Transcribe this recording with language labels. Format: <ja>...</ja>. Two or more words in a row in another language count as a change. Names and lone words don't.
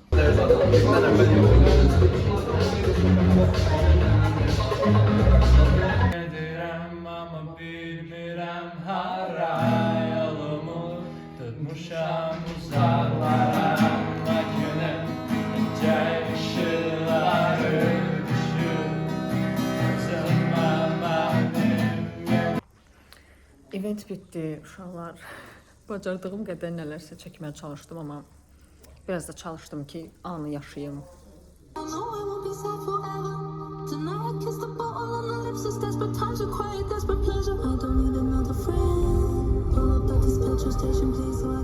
<az>Edirəm, amma bilmirəm hara yolumu tutmuşam uzaqlara günüm incə işıqları düşür gözümə mənim. Event bitdi, uşaqlar. Bacardığım qədər nələrsə çəkməyə çalışdım, amma biraz da çalışdım ki, anı yaşayım.</az> <en>I know I won't be sad forever. Tonight I kiss the bottle on the lips. It's desperate times require desperate pleasure. I don't need another friend. Pull up at this petrol station, please.</en>